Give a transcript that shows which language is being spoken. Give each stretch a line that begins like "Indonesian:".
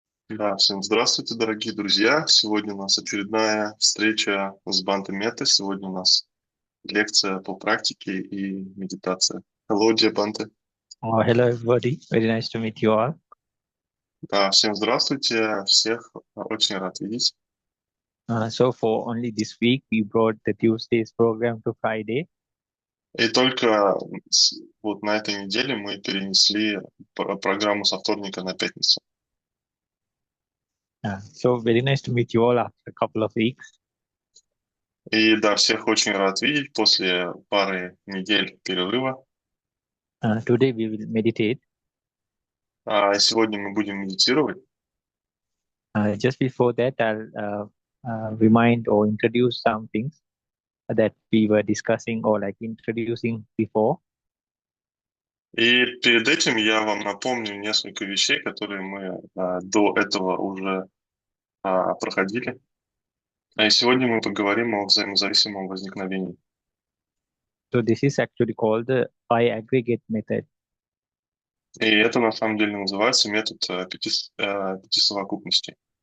Russian: Да, всем здравствуйте, дорогие друзья. Сегодня у нас очередная встреча с Бханте Метта. Сегодня у нас лекция по практике и медитация.
English: Hello, dear Bhante. Hello, everybody. Very nice to meet you all.
Russian: Да, всем здравствуйте. Всех очень рад видеть.
English: So for only this week, we brought the Tuesday's program to Friday.
Russian: И только вот на этой неделе мы перенесли программу со вторника на пятницу.
English: So very nice to meet you all after a couple of weeks.
Russian: И да, всех очень рад видеть после пары недель перерыва.
English: Today we will meditate.
Russian: Сегодня мы будем медитировать.
English: Just before that, I'll remind or introduce some things that we were discussing or like introducing before.
Russian: И перед этим я вам напомню несколько вещей, которые мы до этого уже проходили. И сегодня мы поговорим о взаимозависимом возникновении.
English: So this is actually called the aggregate method.
Russian: И это на самом деле называется метод пяти совокупностей.